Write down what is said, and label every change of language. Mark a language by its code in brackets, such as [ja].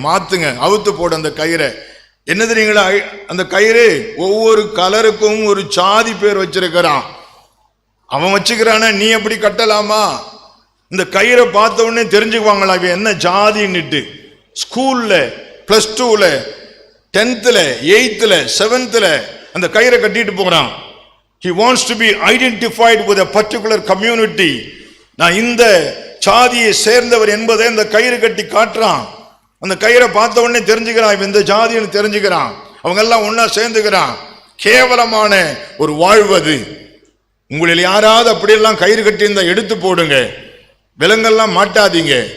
[ta] மாத்துங்க, அவுத்து போடு அந்த கயிறை. என்ன தெரியுங்களா, அந்த கயிறு ஒவ்வொரு கலருக்கும் ஒரு சாதி பேர் வச்சிருக்கிறான். அவன் வச்சுக்கிறான, நீ எப்படி கட்டலாமா? இந்த கயிறை பார்த்த உடனே தெரிஞ்சுக்குவாங்களா இவன் என்ன ஜாதின்னுட்டு. ஸ்கூல்ல +2ல 10th 8th 7th அந்த கயிறை கட்டிட்டு போறான். [en] He wants to be identified with a particular community. [ta] நான் இந்த சாதியை சேர்ந்தவர் என்பதை அந்த கயிறு கட்டி காட்டுறான். அந்த கயிறை பார்த்த உடனே தெரிஞ்சுக்கிறான் இவன் இந்த ஜாதின்னு தெரிஞ்சுக்கிறான். அவங்க எல்லாம் ஒன்னா சேர்ந்துக்கிறான். கேவலமான ஒரு வாழ்வது. உங்களில் யாராவது அப்படியெல்லாம் கயிறு கட்டி இருந்தா எடுத்து போடுங்க, விலங்கெல்லாம் மாட்டாதீங்க.